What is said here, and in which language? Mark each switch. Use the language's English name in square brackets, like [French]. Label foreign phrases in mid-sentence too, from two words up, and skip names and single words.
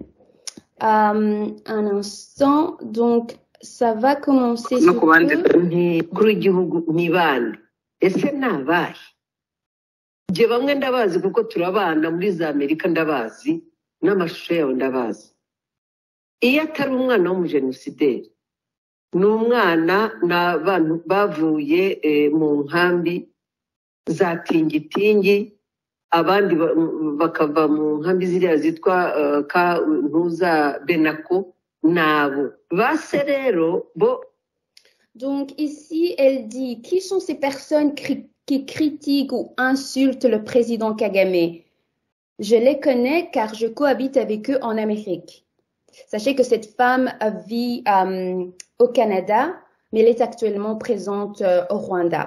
[French] Un instant, donc ça va commencer sous peu. [Kinyarwanda] n'umwana n'abantu bavuye mu nkambi za tingitingi abandi bakava mu nkambi ziriya zitwa ntuza Benako nabo base rero bo. [French] Donc ici elle dit qui sont ces personnes qui critiquent ou insultent le président Kagame. Je les connais car je cohabite avec eux en Amérique. Sachez que cette femme vit au Canada, mais elle est actuellement présente au Rwanda.